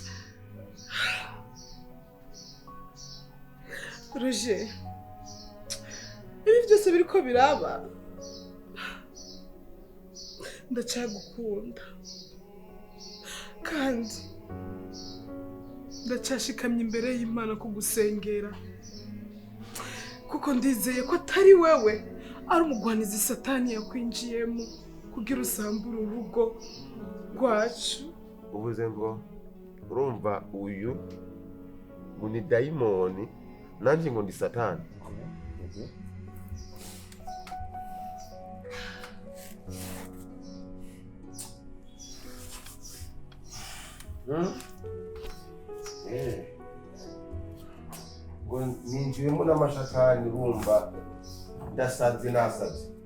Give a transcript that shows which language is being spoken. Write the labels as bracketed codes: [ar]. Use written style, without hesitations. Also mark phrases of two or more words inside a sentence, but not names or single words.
[rn] Roger, ibi byose biriko biraba, ndacagukunda kandi ndacashikamye imbere y'Imana kugusengera, kuko ndizeye ko atari wewe ari umugwanizi Satani yakwinjiyemo kugira usambure urugo rwacu. uvuze ngo urumva uyu ni dayimoni nanjye ngo ndi Satani. ngo ninjiyemo n'amashakani urumva ndasaze nasaze.